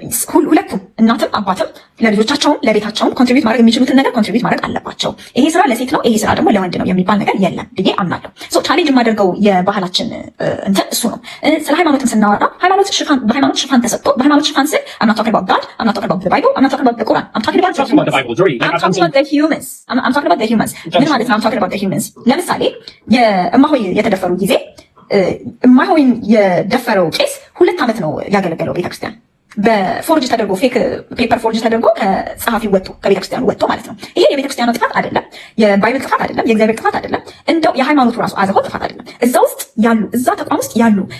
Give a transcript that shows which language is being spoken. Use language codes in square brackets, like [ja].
[am] ሁለቱም እናትም አባትም ለልጆቻቸውም ለቤታቸውም ኮንትሪቢዩት ማድረግ የሚችሉትን ነገር ኮንትሪቢዩት ማድረግ አለባቸው። ይሄ ስራ ለሴት ነው፣ ይሄ ስራ ደግሞ ለወንድ ነው የሚባል ነገር የለም ብዬ አምናለሁ። ሶ ቻሌንጅ የማደርገው የባህላችን እንትን እሱ ነው። ስለ ሃይማኖትም ስናወራ በሃይማኖት ሽፋን ተሰጥቶ በሃይማኖት ሽፋን ስል [en] I'm not talking about God, I'm not talking about the Bible, I'm not talking about the Quran, I'm talking about the humans. I'm talking about the humans. [am] ምን ማለት ነው? [en] I'm talking about the humans. [am] ለምሳሌ የእማሆይ የተደፈሩ ጊዜ እማሆይን የደፈረው ቄስ 2 ዓመት ነው ያገለገለው ቤተክርስቲያን። በፎርጅ ተደርጎ ፌክ ፔፐር ፎርጅ ተደርጎ ከጸሐፊው ወጥቶ ከቤተክርስቲያኑ ወጥቶ ማለት ነው። ይሄ የቤተክርስቲያኑ ጥፋት አይደለም፣ የባይብል ጥፋት አይደለም፣ የእግዚአብሔር ጥፋት አይደለም፣ እንደው የሃይማኖቱ ራሱ አዘሆ ጥፋት አይደለም። እዛ ውስጥ ያሉ እዛ ተቋም ውስጥ ያሉ